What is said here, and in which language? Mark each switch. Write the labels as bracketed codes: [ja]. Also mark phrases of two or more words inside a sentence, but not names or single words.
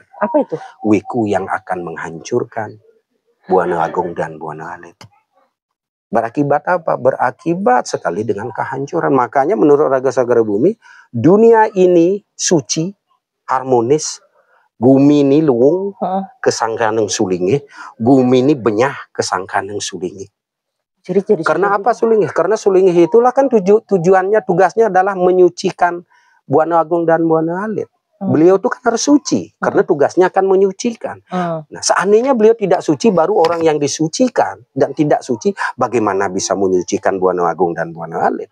[id] Apa itu? Wiku yang akan menghancurkan Buana Agung dan Buana Alit. Berakibat apa? Berakibat sekali dengan kehancuran. Makanya menurut Raga Sagara Bumi, dunia ini suci, harmonis. [ban] Gumi ini luwung kesangkaneng sulingih, gumi ini benyah kesangkaneng sulingih. [id] Jadi karena apa sulingih? Karena sulingih itulah kan tujuannya, tugasnya adalah menyucikan Buana Agung dan Buana Alit. Beliau itu kan harus suci, karena tugasnya akan menyucikan. Nah, seandainya beliau tidak suci, baru orang yang disucikan, dan tidak suci, bagaimana bisa menyucikan Buana Agung dan Buana Alit?